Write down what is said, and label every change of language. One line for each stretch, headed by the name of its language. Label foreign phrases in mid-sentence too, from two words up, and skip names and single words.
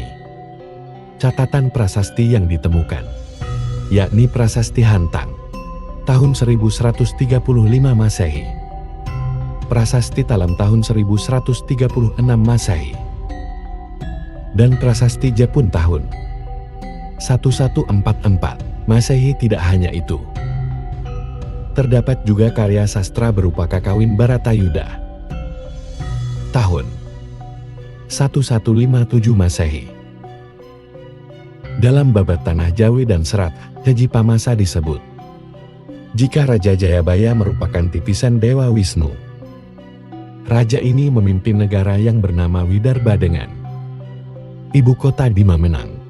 Indonesian: Catatan prasasti yang ditemukan, yakni Prasasti Hantang, tahun 1135 Masehi. Prasasti Talam tahun 1136 Masehi. Dan Prasasti Jepun tahun 1144 Masehi. Tidak hanya itu, terdapat juga karya sastra berupa Kakawin Baratayuda tahun 1157 Masehi. Dalam babat Tanah Jawi dan Serat Jaji Pamasa disebut, jika Raja Jayabaya merupakan titisan Dewa Wisnu. Raja ini memimpin negara yang bernama Widarba dengan ibu kota di Mamenang.